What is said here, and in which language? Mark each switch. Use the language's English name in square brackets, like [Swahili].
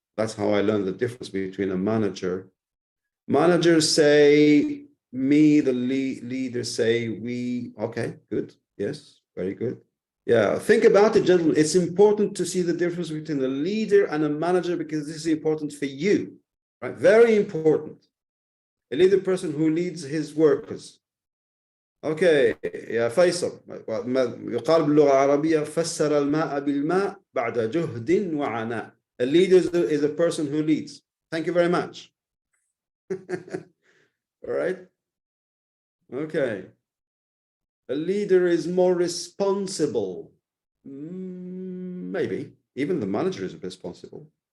[English] That's how I learned the difference between a manager. Managers say me, the leaders say we. Okay, good. Yes, very good. Yeah, think about it, gentlemen. It's important to see the difference between a leader and a manager because this is important for you, right? Very important. A leader person who leads his workers. [Arabic] Okay, يا فيصل يقال باللغة العربية فسر الماء بالماء بعد جهد وعناء. [English] A leader is a person who leads. Thank you very much. All right. Okay. A leader is more responsible. Maybe even the manager is responsible.